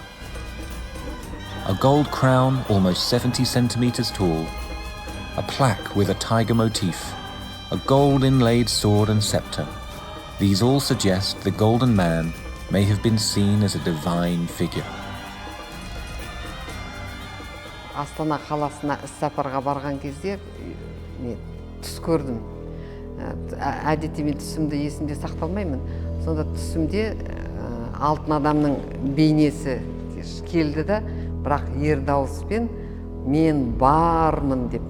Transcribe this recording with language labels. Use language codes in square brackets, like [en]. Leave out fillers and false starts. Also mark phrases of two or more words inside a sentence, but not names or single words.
[en] A gold crown almost 70 centimeters tall, a plaque with a tiger motif, a gold inlaid sword and scepter. These all suggest the Golden Man may have been seen as a divine figure. [kk] Астана қаласына іс-сапарға барған кезде түс көрдім. Әдетте мен түсімді есімде сақталмаймын. Сонда түсімде алтын адамның бейнесі келді да, бірақ ер дауыспен мен бармын деп.